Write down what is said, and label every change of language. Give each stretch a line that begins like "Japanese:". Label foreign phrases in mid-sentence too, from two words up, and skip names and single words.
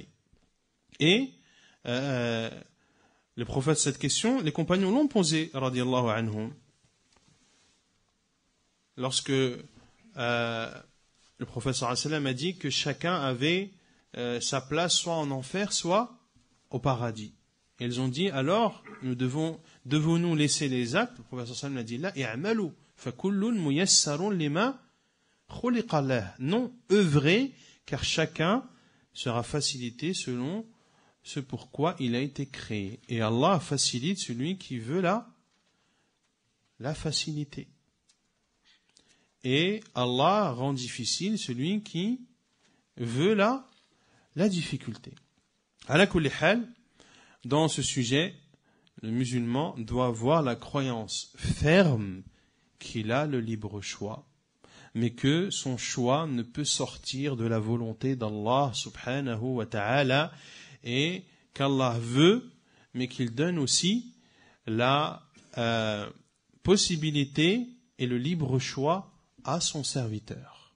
French: Et le prophète, cette question, les compagnons l'ont posée,
Arabic: رضي الله عنهم,
French: lorsque le prophète
Arabic: صلى الله عليه وسلم
French: a dit que chacun avait sa place soit en enfer, soit au paradis. Et ils ont dit, alors, devons-nous laisser les actes?
Arabic: Le prophète صلى الله عليه وسلم a dit, لا اعملوا فكل ميسر لما خلق له.
French: Non, œuvrez, car chacun sera facilité selon ce pourquoi il a été créé. Et Allah facilite celui qui veut la facilité. Et Allah rend difficile celui qui veut la difficulté.
Arabic: على كل حال,
French: dans ce sujet, le musulman doit avoir la croyance ferme qu'il a le libre choix, mais que son choix ne peut sortir de la volonté d'Allah
Arabic: سبحانه وتعالى,
French: et qu'Allah veut, mais qu'il donne aussi la possibilité et le libre choix à son serviteur.